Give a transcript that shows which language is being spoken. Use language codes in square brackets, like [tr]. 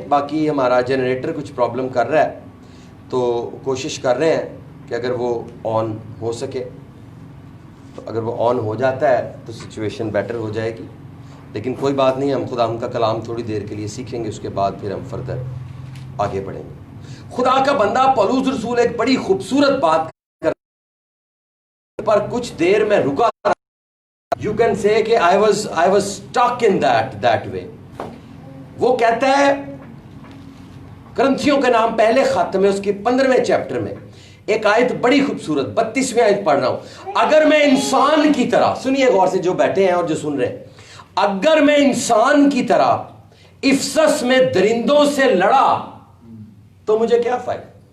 [ur] باقی ہمارا جنریٹر کچھ پرابلم کر رہا ہے تو کوشش کر رہے ہیں کہ اگر وہ آن ہو سکے، تو اگر وہ آن ہو جاتا ہے تو سچویشن بیٹر ہو جائے گی. لیکن کوئی بات نہیں، ہم خدا کا کلام تھوڑی دیر کے لیے سیکھیں گے، اس کے بعد پھر ہم فردر آگے بڑھیں گے. خدا کا بندہ پولس رسول ایک بڑی خوبصورت بات پر کچھ دیر میں رکا. [en] You can say کہ I was stuck in that way. [ur] وہ کہتا ہے کرنتھیوں کے نام پہلے خط میں اس کی 15ویں چیپٹر میں ایک آیت بڑی خوبصورت 32ویں آیت پڑھ رہا ہوں. اگر میں انسان کی طرح، سنیے غور سے جو بیٹھے ہیں اور جو سن رہے ہیں، اگر میں انسان کی طرح افسس میں درندوں سے لڑا تو مجھے کیا فائدہ.